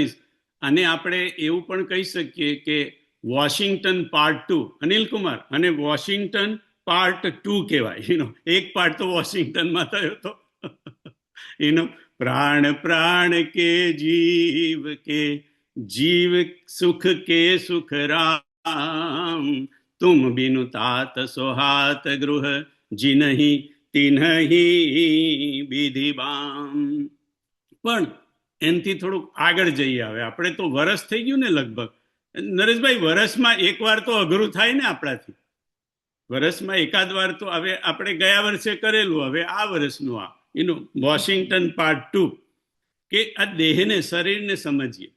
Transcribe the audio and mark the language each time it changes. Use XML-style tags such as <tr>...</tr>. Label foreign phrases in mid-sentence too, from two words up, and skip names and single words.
<gu>અને આપણે એવું પણ કહી શકીએ કે વોશિંગટન પાર્ટ 2, અનિલ કુમાર, અને વોશિંગટન પાર્ટ 2 કહેવાય. એક પાર્ટ તો વોશિંગટનમાં થયો હતો.</gu> <awa>प्राण प्राण के जीव सुख के सुख राम, तुम બિनु तात सोहात गृह जिनहि तिन्हि विधि बाम.</awa> <gu>પણ એનાથી થોડુંક આગળ જઈએ. હવે આપણે તો વરસ થઈ ગયું ને લગભગ. નરેશભાઈ, વરસમાં એક વાર તો અઘરું થાય ને આપણાથી. વરસમાં એકાદ વાર તો હવે આપણે ગયા વર્ષે કરેલું, હવે આ વર્ષનું આ વોશિંગટન પાર્ટ 2, કે આ દેહને, શરીરને સમજીએ.</gu>